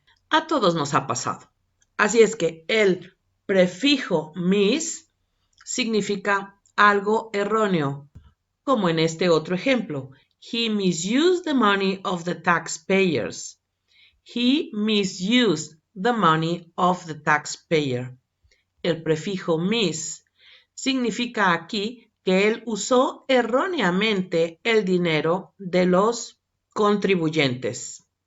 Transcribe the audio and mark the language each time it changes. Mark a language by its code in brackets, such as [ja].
[es] A todos nos ha pasado. Así es que el prefijo mis significa algo erróneo, como en este otro ejemplo. [en] He misused the money of the taxpayers. He misused the money of the taxpayer. [es] El prefijo mis significa aquí que él usó erróneamente el dinero de los contribuyentes.